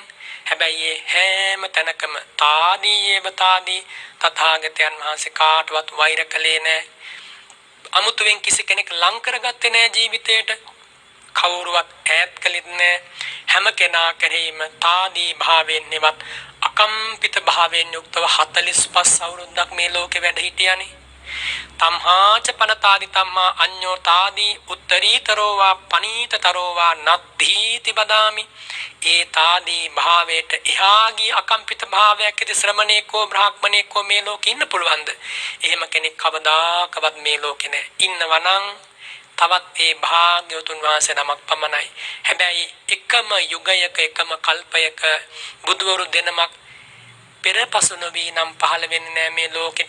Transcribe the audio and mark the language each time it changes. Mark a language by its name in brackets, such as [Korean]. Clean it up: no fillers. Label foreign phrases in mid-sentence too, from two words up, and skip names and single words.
[Sinhala] හැබැයි හැම තැනකම [Pali] තාදීයේව තාදී [Sinhala] තථාගතයන් වහන්සේ කාටවත් වෛර කළේ නැහැ. අමුතුවෙන් කිසි කෙනෙක් ලං කරගත්තේ නැහැ ජීවිතේට. කවුරුවත් ඈත් කළෙත් නැහැ. හැම කෙනා කෙරෙහිම තාදී භාවයෙන් නෙවත් අකම්පිත භාවයෙන් යුක්තව 45 අවුරුද්දක් මේ ලෝකේ වැඩ හිටියානේ. [Pali] තම්හාච පනතාදි තම්මා අඤ්ඤෝ තාදී උත්තරීතරෝ වා පනීතතරෝ වා නද්ධීති බදාමි. [Sinhala] ඒ තාදී භාවයට එහාගී අකම්පිත භාවයක් ඇති ශ්‍රමණේකෝ බ්‍රාහ්මණේකෝ මේ ලෝකේ ඉන්න පුළුවන්ද? එහෙම කෙනෙක් කවදාකවත් මේ ලෝකේ නැහැ. ඉන්නවනම් තවත් ඒ භාග්‍යවතුන් වහන්සේ නමක් පමණයි. හැබැයි එකම යුගයක එකම කල්පයක බුදුවරු දෙනමක් පෙරපසු නොවි නම් පහළ වෙන්නේ නැහැ මේ ලෝකෙට.